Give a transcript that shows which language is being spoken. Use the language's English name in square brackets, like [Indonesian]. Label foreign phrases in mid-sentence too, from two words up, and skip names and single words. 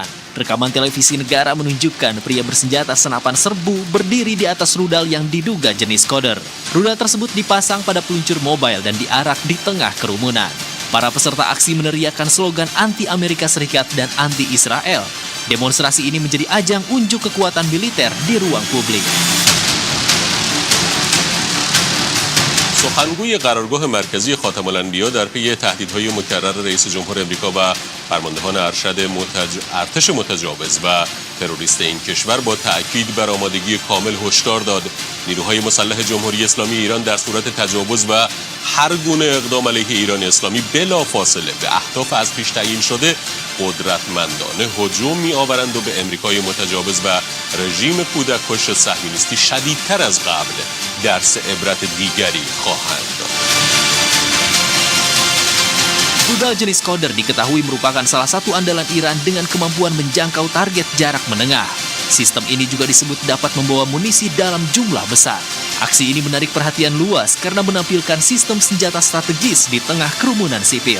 [Indonesian] Rekaman televisi negara menunjukkan pria bersenjata senapan serbu berdiri di atas rudal yang diduga jenis Skoder. Rudal tersebut dipasang pada peluncur mobile dan diarak di tengah kerumunan. Para peserta aksi meneriakkan slogan anti-Amerika Serikat dan anti-Israel. Demonstrasi ini menjadi ajang unjuk kekuatan militer di ruang publik. [Persian] سخنگوی قرارگاه مرکزی خاتم الانبیا در پی تهدیدهای مکرر رئیس جمهور امریکا و فرماندهان ارتش متجاوز و تروریست این کشور با تأکید بر آمادگی کامل هشدار داد نیروهای مسلح جمهوری اسلامی ایران در صورت تجاوز و هر گونه اقدام علیه ایران اسلامی بلافاصله به اهداف از پیش تعیین شده قدرتمندانه هجوم می‌آورند و به امریکای متجاوز و رژیم کودککش صهیونیستی شدیدتر از قبل درس عبرت دیگری خواهند داد. [Indonesian] Rudal jenis Skoder diketahui merupakan salah satu andalan Iran dengan kemampuan menjangkau target jarak menengah. Sistem ini juga disebut dapat membawa munisi dalam jumlah besar. Aksi ini menarik perhatian luas karena menampilkan sistem senjata strategis di tengah kerumunan sipil.